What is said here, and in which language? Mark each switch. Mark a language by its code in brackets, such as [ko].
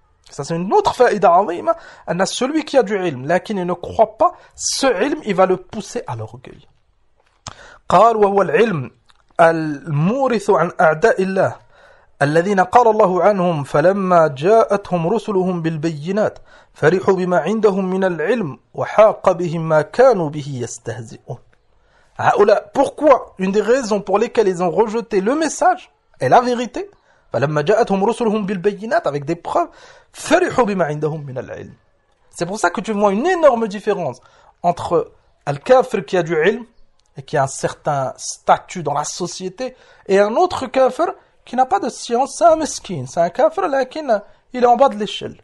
[fr] Ça, c'est une autre [ar] faïda azima. [fr] On a celui qui a du ilm, mais qui ne croit pas, ce ilm, il va le pousser à l'orgueil. [ar] قال وهو العلم المورث عن أعداء الله الذين قال الله عنهم فلما جاءتهم رسلهم بالبينات فرحوا بما عندهم من العلم وحاق بهم ما كانوا به يستهزئون. هؤلاء, [fr] pourquoi, une des raisons pour lesquelles ils ont rejeté le message et la vérité, [ar] فلما جاءتهم رسلهم بالبينات, [fr] avec des preuves, [ar] فرحوا بما عندهم من العلم. [fr] C'est pour ça que tu vois une énorme différence entre al-kafir qui a du ilm et qui a un certain statut dans la société, et un autre kafir qui n'a pas de science, c'est un meskin, c'est un kafir, lakin, il est en bas de l'échelle.